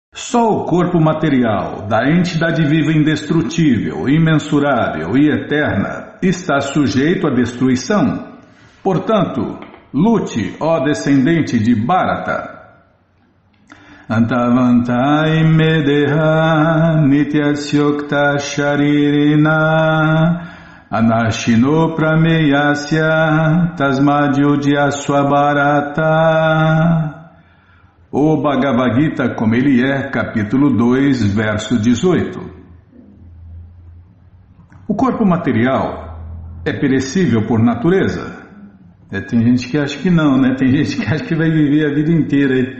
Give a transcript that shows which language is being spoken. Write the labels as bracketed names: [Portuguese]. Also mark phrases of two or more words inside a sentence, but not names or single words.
[Portuguese] Só o corpo material da entidade viva indestrutível, imensurável e eterna está sujeito à destruição. Portanto, lute, ó descendente de Bharata. [Sanskrit] अन्तवन्तै मेदेह नित्यस्योक्त शरीरिण अनाशिनो प्रमेयस्य तस्माद्युद्यस्व भारत. [Portuguese] O Bhagavad Gita como ele é, capítulo 2, verso 18. O corpo material é perecível por natureza. Tem gente que acha que não, né? Tem gente que acha que vai viver a vida inteira aí.